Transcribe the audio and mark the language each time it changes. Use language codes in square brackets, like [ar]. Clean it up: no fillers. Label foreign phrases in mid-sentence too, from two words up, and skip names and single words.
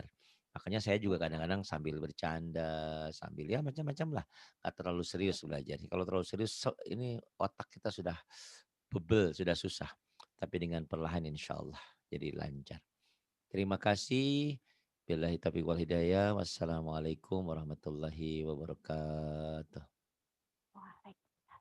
[id] Makanya saya juga kadang-kadang sambil bercanda, sambil ya macam-macam lah. Gak terlalu serius belajar. Kalau terlalu serius ini otak kita sudah bebel, sudah susah. Tapi dengan perlahan [ar] إن شاء الله [id] jadi lancar. Terima kasih. [ar] بالله التوفيق والهداية. والسلام عليكم ورحمة الله وبركاته. [id] Baik.